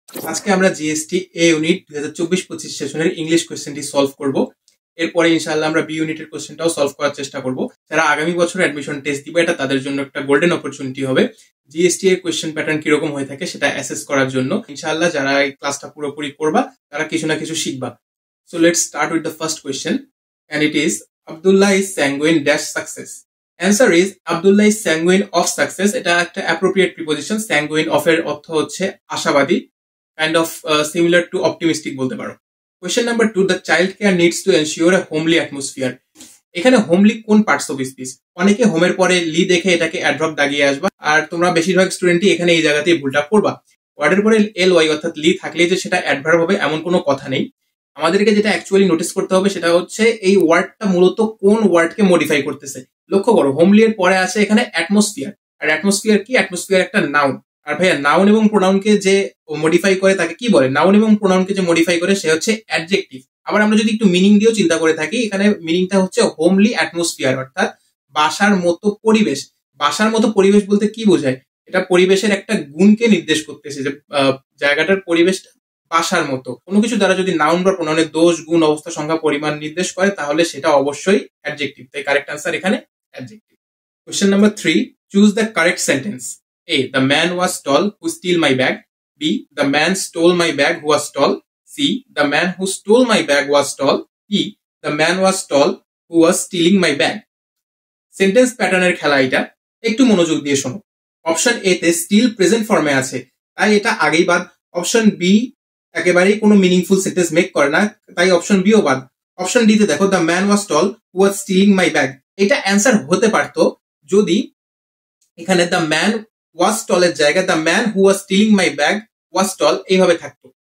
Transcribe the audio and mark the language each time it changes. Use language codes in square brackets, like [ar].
[bn] আজকে আমরা জিএসটি এ ইউনিট 2024-25 সেশনের ইংলিশ কোশ্চেনটি সলভ করব। এরপরে ইনশাআল্লাহ আমরা বি ইউনিটের কোশ্চেনটাও সলভ করার চেষ্টা করব। যারা আগামী বছর অ্যাডমিশন টেস্ট দিবে এটা তাদের জন্য একটা গোল্ডেন অপরচুনিটি হবে জিএসটি এর কোশ্চেন প্যাটার্ন কিরকম হয়ে থাকে সেটা অ্যাসেস করার জন্য। ইনশাআল্লাহ যারা এই ক্লাসটা পুরোপুরি করবা তারা কিছু না কিছু শিখবা। [en] So let's start with the first question and it is Abdullah is sanguine dash success. Answer is Abdullah is sanguine of success. [bn] এটা একটা appropriate preposition. Sanguine of এর অর্থ হচ্ছে আশাবাদী, [en] kind of similar to optimistic [bn] বলতে পারো। [en] Question number 2, the child care needs to ensure a homely atmosphere. [bn] এখানে homely কোন পার্টস অফ স্পিচ? অনেকে হোমের পরে লি দেখে এটাকে অ্যাডভার্ব দাগিয়ে আসবা, আর তোমরা বেশিরভাগ স্টুডেন্টই এখানে এই জায়গাতেই ভুলটা করবা। ওয়ার্ডের পরে এল ওয়াই অর্থাৎ লি থাকলেই যে সেটা অ্যাডভার্ব হবে এমন কোনো কথা নেই। আমাদেরকে যেটা অ্যাকচুয়ালি নোটিস করতে হবে সেটা হচ্ছে এই ওয়ার্ডটা মূলত কোন ওয়ার্ডকে মডিফাই করতেছে। লক্ষ্য করো, হোমলি এর পরে আছে এখানে অ্যাটমসফিয়ার, আর অ্যাটমসফিয়ার কি? অ্যাটমসফিয়ার একটা নাউন। আর ভাইয়া নাউন এবং প্রোনাউনকে যে মডিফাই করে তাকে কি বলে? নাউন এবং প্রোনাউনকে যে মডিফাই করে সে হচ্ছে অ্যাডজেক্টিভ। আবার আমরা যদি একটু মিনিং দিয়েও চিন্তা করে থাকি, এখানে মিনিংটা হচ্ছে হোমলি অ্যাটমসফিয়ার, অর্থাৎ বাসার মতো পরিবেশ। বাসার মতো পরিবেশ বলতে কি বোঝায়? এটা পরিবেশের একটা গুণকে নির্দেশ করতেছে, যে জায়গাটার পরিবেশটা বাসার মতো। কোনো কিছু দ্বারা যদি নাউন বা প্রোনাউনের দোষ, গুণ, অবস্থা, সংখ্যা, পরিমাণ নির্দেশ করে তাহলে সেটা অবশ্যই অ্যাডজেক্টিভ। তাই কারেক্ট আনসার এখানে adjective. [en] Question number 3, choose the correct sentence. A, the man was tall who stole my bag. B, the man stole my bag who was tall. C, the man who stole my bag was tall. E, the man was tall who was stealing my bag. [bn] Sentence প্যাটার্নের খেলা এটা, একটু মনোযোগ দিয়ে শোনো। Option A তে still present ফর্মে আছে, তাই এটা আগেই বাদ। অপশন বি একেবারেই কোনো মিনিংফুল সেন্টেন্স মেক করে না, তাই অপশন বিও বাদ। অপশন ডি তে দেখো, [en] The man was tall who was stealing my bag. [bn] এটা অ্যান্সার হতে পারতো যদি এখানে [en] the man was টলের জায়গায় the man who was stealing my bag was tall [bn] এইভাবে থাকতো।